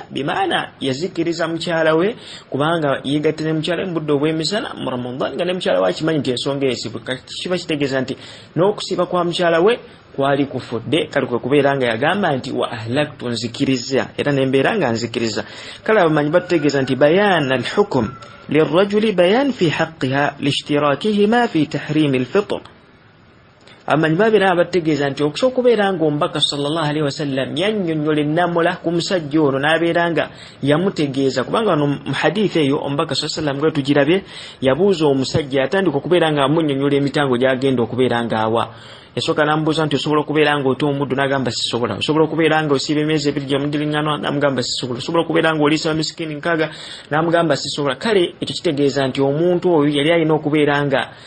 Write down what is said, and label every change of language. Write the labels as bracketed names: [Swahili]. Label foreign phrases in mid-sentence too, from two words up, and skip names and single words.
[Ganda] bimaana yazikiriza mukyala we kubanga yegatte ne mukyala we mu budde obw'emisana mu Ramadan nga ne mukyala we akimanyi nti ensonga esibwe kiba kitegeeza nti n'okusiiba kwa mukyala we kwali kufudde kale kwe kubeera nga yagamba nti [Arabic] وأهلكت [Ganda] nzikiriza era n'embeera nga nzikiriza kale abamanyi batutegeeza nti [Arabic] بيان الحكم للرجل بيان في حقها لاشتراكهما في تحريم الفطر [Ganda] amanyi babeera bategeeza nti okusobola okubeera nga omubaka [Arabic] صلى الله عليه وسلم [Ganda] yannyonnyola ennamula ku musajja ono n'abeera nga yamutegeeza kubanga wano mu hadithi eyo omubaka [Arabic] صلى الله عليه وسلم [Ganda] gwe tugirabye yabuuza omusajja yatandika okubeera nga amunnyonnyola emitango gy'agenda okubeera ng'awa yasooka n'amubuuza nti osobola okubeera nga ota omuddu n'agamba sisobola osobola okubeera nga osiiba emyezi ebiri gy'omuddiringanwa n'amugamba sisobola osobola okubeera nga oliisa bamiskiini 6 n'amugamba sisobola kale ekyo kitegeeza nti omuntu oyo yali alina okubeera nga